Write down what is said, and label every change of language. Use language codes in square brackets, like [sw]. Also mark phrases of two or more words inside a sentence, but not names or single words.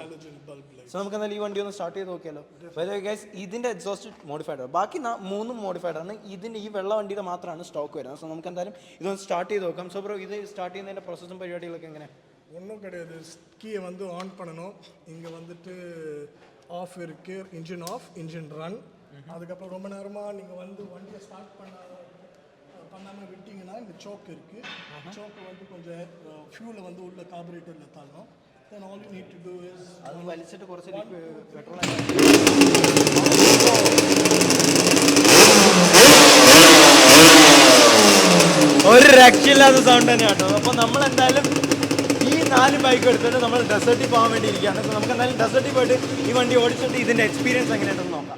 [ml] സോ നമുക്ക് എന്നാൽ ഈ വണ്ടി ഒന്ന് സ്റ്റാർട്ട് ചെയ്ത് നോക്കിയാലോ? ഗൈസ്, ഇതിന്റെ [en] exhaust modified [ml] ആണ്, ബാക്കി 3 മോഡിഫൈഡ് ആണ്. ഇതിന്റെ ഈ വെള്ള വണ്ടിയുടെ മാത്രമാണ് സ്റ്റോക്ക് വരുന്നത്. സോ നമുക്ക് എന്തായാലും ഇതൊന്ന് സ്റ്റാർട്ട് ചെയ്ത് നോക്കാം. [en] so bro, [ml] ഇത് സ്റ്റാർട്ട് ചെയ്യുന്നതിന്റെ പ്രോസസ്സും പരിപാടികളൊക്കെ എങ്ങനെ? [ta] ஒன்றும் கிடையாது. கீயை வந்து ஆன் பண்ணணும். இங்கே வந்துட்டு ஆஃப் இருக்குது, [en] engine off, engine run. [ta] அதுக்கப்புறம் ரொம்ப நேரமாக நீங்கள் வந்து வண்டியை ஸ்டார்ட் பண்ணாமல் விட்டிங்கன்னா இந்த சோக் இருக்குது. சோக்கு வந்து கொஞ்சம் ஃபியூலை வந்து உள்ள கார்பரேட்டரில் தள்ளணும். [en] then all you need to do is [ml] അത് വലിച്ചിട്ട് കുറച്ച് പെട്രോൾ ഒരു രക്ഷയില്ലാത്ത സൗണ്ട് തന്നെയാണ് കേട്ടോ. അപ്പോൾ നമ്മളെന്തായാലും ഈ 4 ബൈക്ക് എടുത്തിട്ട് നമ്മൾ ഡെസേർട്ടിൽ പോകാൻ വേണ്ടി ഇരിക്കുകയാണ്. അപ്പോൾ നമുക്ക് എന്തായാലും ഡെസേർട്ടിൽ പോയിട്ട് ഈ വണ്ടി ഓടിച്ചിട്ട് ഇതിൻ്റെ എക്സ്പീരിയൻസ് എങ്ങനെയുണ്ടെന്ന് നോക്കാം.